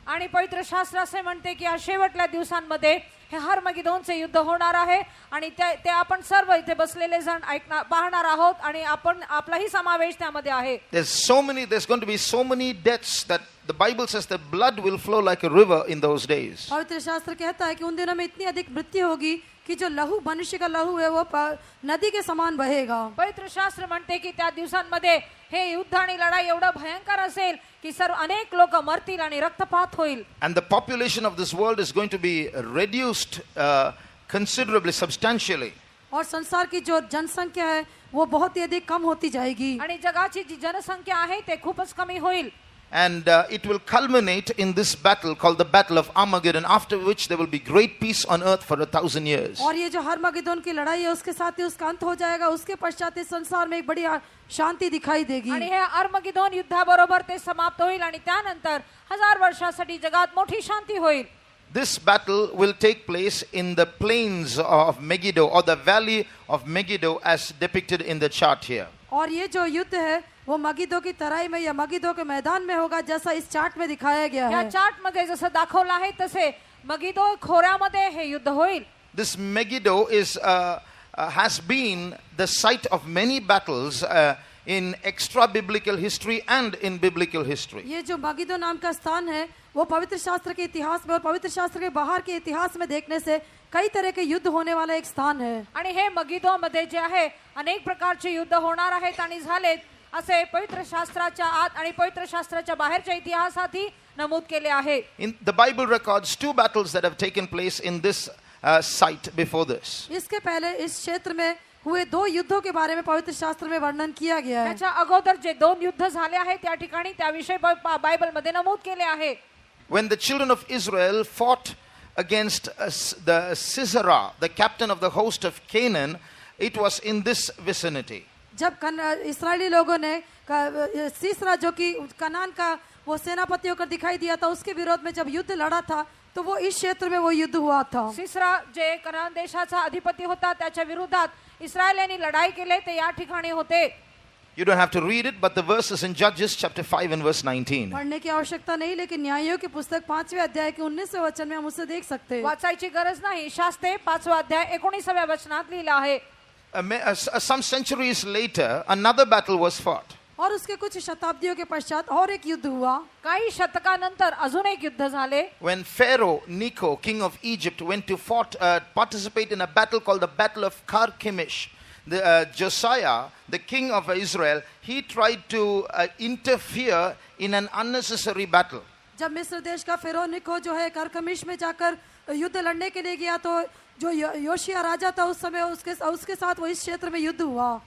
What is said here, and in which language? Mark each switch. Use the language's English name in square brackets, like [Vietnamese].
[Marathi] आणि पवित्र शास्त्र असे म्हणते की या शेवटल्या दिवसांमध्ये हे हर्मगिदोनचे युद्ध होणार आहे आणि ते आपण सर्व इथे बसलेले जण पाहणार आहोत आणि आपण आपलाही समावेश त्यामध्ये आहे. [English] There's going to be so many deaths that the Bible says that blood will flow like a river in those days. [Hindi] पवित्र शास्त्र कहता है कि उन दिनों में इतनी अधिक मृत्यु होगी कि जो लहू मनुष्य का लहू है वो नदी के समान बहेगा. [Marathi] पवित्र शास्त्र म्हणते की त्या दिवसांमध्ये हे युद्ध आणि लढाई एवढं भयंकर असेल की सर्व अनेक लोक मरतील आणि रक्तपात होईल. [English] And the population of this world is going to be reduced considerably, substantially. [Hindi] और संसार की जो जनसंख्या है वो बहुत ही अधिक कम होती जाएगी. [Marathi] आणि जगाची जी जनसंख्या आहे ते खूपच कमी होईल. [English] And it will culminate in this battle called the Battle of Armageddon, after which there will be great peace on earth for 1,000 years. [Hindi] और ये जो हर्मगिदोन की लड़ाई है उसके साथ ही उसका अंत हो जाएगा. उसके पश्चात इस संसार में एक बड़ी शांति दिखाई देगी. [Marathi] आणि हे हर्मगिदोन युद्धाबरोबर ते समाप्त होईल आणि त्यानंतर 1000 वर्षासाठी जगात मोठी शांती होईल. [English] This battle will take place in the plains of Megiddo, or the valley of Megiddo as depicted in the chart here. [Hindi] और ये जो युद्ध है वो मगिदो की तराई में या मगिदो के मैदान में होगा जैसा इस चार्ट में दिखाया गया या है. [Marathi] चार्ट मध्ये जसं दाखवलं आहे तसे मगिदो खोऱ्यामध्ये हे युद्ध होईल. [English] This Megiddo has been the site of many battles in extra biblical history and in biblical history. [Hindi] ये जो मगिदो नाम का स्थान है वो पवित्र शास्त्र के इतिहास में और पवित्र शास्त्र के बाहर के इतिहास में देखने से कई तरह के युद्ध होने वाला एक स्थान है. [Marathi] आणि हे मगिदो मध्ये जे आहे अनेक प्रकारचे युद्ध होणार आहेत आणि झालेत असे पवित्र शास्त्राच्या आत आणि पवित्र शास्त्राच्या बाहेरच्या इतिहासातही नमूद केले आहे. [English] In the Bible records two battles that have taken place in this site before this. [Hindi] इसके पहले इस क्षेत्र में हुए दो युद्धों के बारे में पवित्र शास्त्र में वर्णन किया गया है. [Marathi] त्याच्या अगोदर जे दोन युद्ध झाले आहेत त्या ठिकाणी त्याविषयी बायबल मध्ये नमूद केले आहे. [English] When the children of Israel fought against the Sisera, the captain of the host of Canaan, it was in this vicinity. [Hindi] जब इस्राएली लोगों ने सीसरा जो कि कनान का वो सेनापति होकर दिखाई दिया था उसके विरोध में जब युद्ध लड़ा था तो वो इस क्षेत्र में वो युद्ध हुआ था. [Marathi] सीसरा जे कनान देशाचा अधिपती होता त्याच्या विरोधात इस्रायलांनी लढाई केली ते या ठिकाणी होते. [English] You don't have to read it, but the verses in Judges chapter 5 and verse 19. [Hindi] पढ़ने की आवश्यकता नहीं लेकिन न्यायों की पुस्तक 5वें अध्याय के 19वें वचन में हम उसे देख सकते हैं. [Marathi] वाचायची गरज नाही. शास्त्रे 5वा अध्याय 19व्या वचनात लिहिलं आहे. [English] Some centuries later, another battle was fought. [Hindi] और उसके कुछ शताब्दियों के पश्चात और एक युद्ध हुआ. [Marathi] काही शतकानंतर अजून एक युद्ध झाले. [English] When Pharaoh Necho, king of Egypt, went to participate in a battle called the Battle of Carchemish, Josiah, the king of Israel, he tried to interfere in an unnecessary battle. [Hindi] जब मिस्र देश का फेरो निको जो है करकमिश में जाकर युद्ध लड़ने के लिए गया तो जो योशिया राजा था उस समय उसके साथ वो इस क्षेत्र में युद्ध हुआ.